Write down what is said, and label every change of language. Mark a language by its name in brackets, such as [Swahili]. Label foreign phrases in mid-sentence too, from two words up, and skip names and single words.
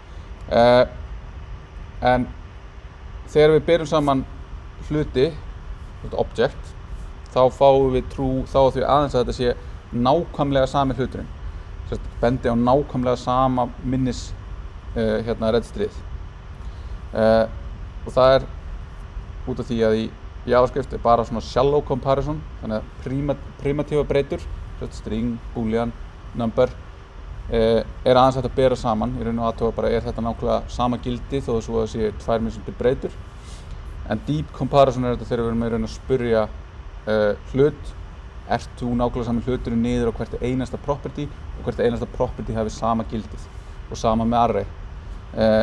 [Icelandic] En þegar við berum saman hluti, object, þá fáum við true, þá því aðeins að þetta sé nákvæmlega sami hluturinn. Bendi á nákvæmlega sama minnis registrið. Og það er út af því að í JavaScript er bara svona [English] shallow comparison, [Icelandic] þannig að primatífa breytur, [English] string, boolean, number, [Icelandic] er aðeins hægt að bera saman. Í raun og athuga bara er þetta nákvæmlega sama gildi þó að það sé 2 mismunandi breytur. En [English] deep comparison [Icelandic] er þetta þegar við erum í raun að spyrja hlut, ert þú nákvæmlega sami hluturinn niður á hvert einasta property og hvert einasta property hafi sama gildið og sama með array.